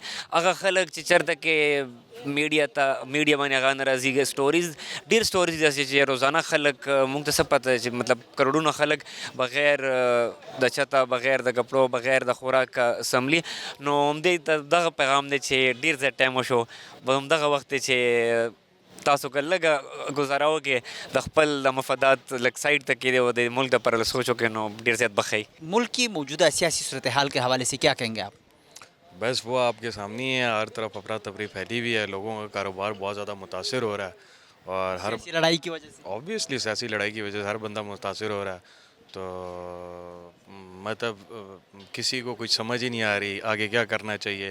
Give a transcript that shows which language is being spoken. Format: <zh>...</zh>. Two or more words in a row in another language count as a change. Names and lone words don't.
<ps>هغه خلک چې چېرته کې میډیا باندې هغه نه راځي سټوریز، ډېر سټوریز داسې چې روزانه خلک موږ ته څه پته چې مطلب کروڑونه خلک بغیر د چته بغیر بغیر د کپړو بغیر د خوراک سملی نو همدې ته دغه پیغام دی چې ډېر زیات ټایم وشو به همدغه وخت دی چې تاسو که لږه ګزاره وکړې د خپل د مفادات لږ سایډ ته کېدی او د ملک دپاره سوچ وکړې نو ډېر زیات بښئ.</ps> <ur>ملک کی موجودہ سیاسی صورتحال کے حوالے سے کیا کہیں گے آپ؟ بس وہ آپ کے سامنے ہی ہے, ہر طرف افراتفری پھیلی ہوئی ہے, لوگوں کا کاروبار بہت زیادہ متاثر ہو رہا ہے اور ہر سیاسی لڑائی کی وجہ سے آبویسلی سیاسی لڑائی کی وجہ سے ہر بندہ متاثر ہو رہا ہے. تو مطلب کسی کو کچھ سمجھ ہی نہیں آ رہی آگے کیا کرنا چاہیے.</ur>